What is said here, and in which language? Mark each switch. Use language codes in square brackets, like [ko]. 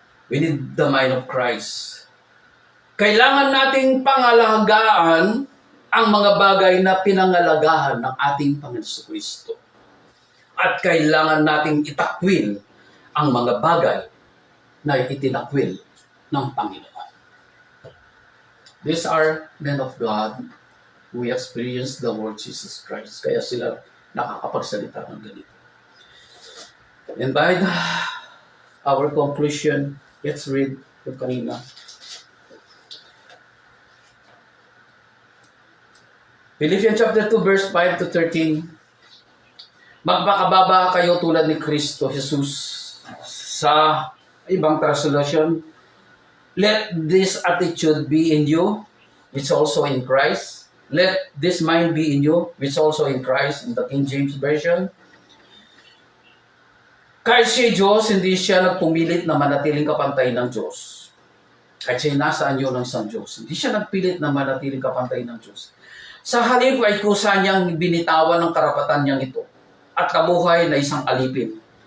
[en] We need the mind of Christ. [tl] Kailangan nating pangalagaan ang mga bagay na pinangalagahan ng ating Panginoon Jesucristo. At kailangan nating itakwil ang mga bagay na itinakwil ng Panginoon. [en] These are men of God who experienced the Lord Jesus Christ. [tl] Kaya sila nakakapagsalita ng ganito. [en] And by our conclusion, let's read [tl] yung kanina. [en] Philippians chapter 2 verse 5 to 13. [tl] Magpakababa kayo tulad ni Kristo Jesus. Sa ibang [en] translation, let this attitude be in you, which also in Christ. Let this mind be in you, which also in Christ, in the King James Version. [tl] Kahit siya Diyos, hindi siya nagpumilit na manatiling kapantay ng Diyos. Kahit siya nasa anyo ng isang Diyos, hindi siya nagpilit na manatiling kapantay ng Diyos. Sa halip ay kusa niyang binitawan ng karapatan niyang ito at kabuhay na isang alipin.